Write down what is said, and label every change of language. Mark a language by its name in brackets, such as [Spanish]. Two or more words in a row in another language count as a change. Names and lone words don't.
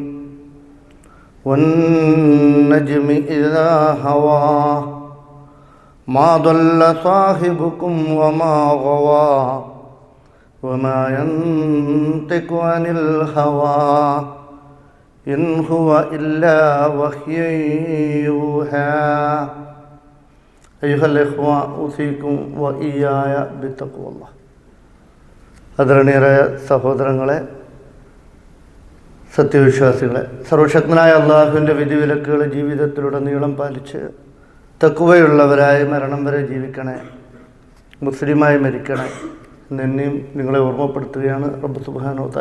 [Arabic] والنجم إذا هوى ما ضل صاحبكم وما غوى وما ينطق عن الهوى إن هو إلا وحي يوحى. أيها الإخوة أوصيكم وإياي بتقوى الله. [Malayalam] ആദരണീയരായ സഹോദരങ്ങളെ, സത്യവിശ്വാസികളെ, സർവശക്തനായ അള്ളാഹുവിൻ്റെ വിധിവിലക്കുകൾ ജീവിതത്തിലുടനീളം പാലിച്ച് തഖ്വയുള്ളവരായി മരണം വരെ ജീവിക്കണേ, മുസ്ലിമായി മരിക്കണേ എന്നെയും നിങ്ങളെ ഓർമ്മപ്പെടുത്തുകയാണ് റബ്ബ് [Arabic] سبحانه وتعالى.